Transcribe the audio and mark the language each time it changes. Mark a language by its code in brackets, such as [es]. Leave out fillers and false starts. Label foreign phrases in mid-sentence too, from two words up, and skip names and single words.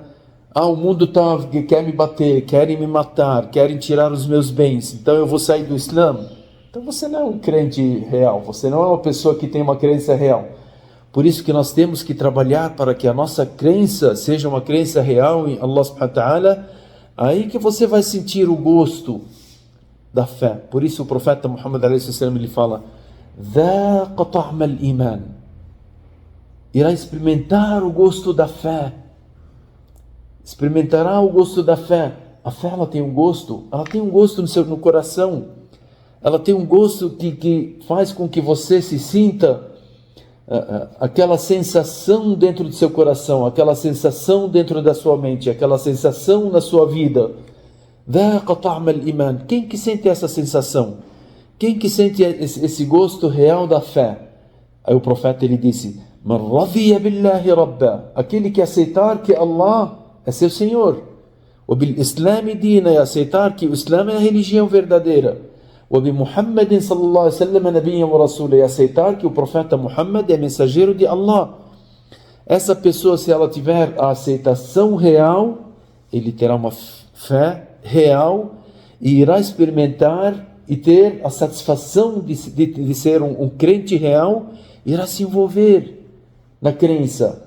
[pt] O mundo quer me bater, querem me matar, querem tirar os meus bens, então eu vou sair do Islã. Então você não é um crente real, você não é uma pessoa que tem uma crença real. Por isso que nós temos que trabalhar para que a nossa crença seja uma crença real em [ar] الله سبحانه وتعالى. [pt] Aí que você vai sentir o gosto da fé. Por isso o profeta Muhammad ele fala: [ar] "ذاق طعم الإيمان." [pt] Irá experimentar o gosto da fé. Experimentará o gosto da fé. A fé ela tem um gosto no coração. Ela tem um gosto que faz com que você se sinta aquela sensação dentro do seu coração, aquela sensação dentro da sua mente, aquela sensação na sua vida. [ar] ذاق طعم الإيمان. [pt] Quem que sente essa sensação? Quem que sente esse gosto real da fé? Aí o profeta ele disse: [ar] "من رضي بالله ربا." [pt] Aquele que aceitar que Allah é seu Senhor. [ar] "وبالإسلام دينا." [pt] E aceitar que o Islã é a religião verdadeira. [ar] "وبمحمد صلى الله عليه وسلم نبيا ورسولا." [pt] E aceitar que o profeta Muhammad é mensageiro de Allah. Essa pessoa, se ela tiver a aceitação real, ele terá uma fé real e irá experimentar e ter a satisfação de ser um crente real, irá se envolver na crença.